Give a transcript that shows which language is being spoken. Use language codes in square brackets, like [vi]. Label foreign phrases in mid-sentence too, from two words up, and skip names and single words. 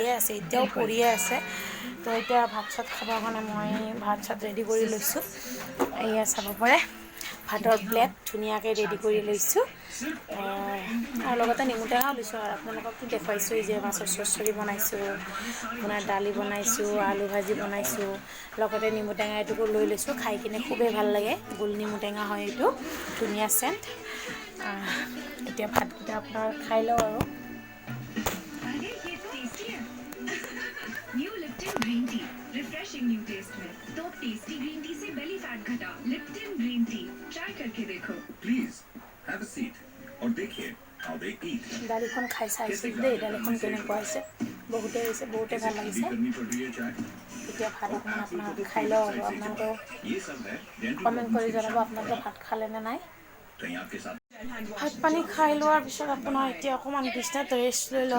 [as] আছে এতিয়াও পৰিয়ে আছে তো এতিয়া ভাত চাত খাবৰ কাৰণে মই ভাত চাত ৰেডি কৰি লৈছোঁ এয়া চাব পাৰে ভাতৰ প্লেট ধুনীয়াকৈ ৰেডি কৰি লৈছোঁ আৰু লগতে নেমু টেঙাও লৈছোঁ আৰু আপোনালোককতো দেখুৱাইছোঁ যে মাছৰ চৰচৰি বনাইছোঁ আপোনাৰ দালি বনাইছোঁ আলু ভাজি বনাইছোঁ লগতে নেমু টেঙা এটুকু লৈ লৈছোঁ খাই কিনে খুবেই ভাল লাগে গোল নেমু টেঙা হয় এইটো ধুনীয়া চেণ্ট এতিয়া ভাতকেইটা আপোনাৰ খাই লওঁ আৰু [en] refreshing new taste [hi] में तो [en] tasty green tea से belly fat घटा लिप्टन green tea try [hi] करके देखो [en] please have a seat [hi] और देखिए [en] how they eat [as] দালিখন খাই চাইছোঁ দেই দালিখন কেনেকুৱা হৈছে বহুতে ভাল লাগিছে এতিয়া ভাত অকণমান আপোনাক খাই লওঁ আৰু আপোনালোকে কমেণ্ট কৰি জনাব আপোনালোকে ভাত খালে নে নাই ভাত পানী খাই লোৱাৰ পিছত আপোনাৰ এতিয়া অকণমান বিছনাত ৰেষ্ট লৈ লওঁ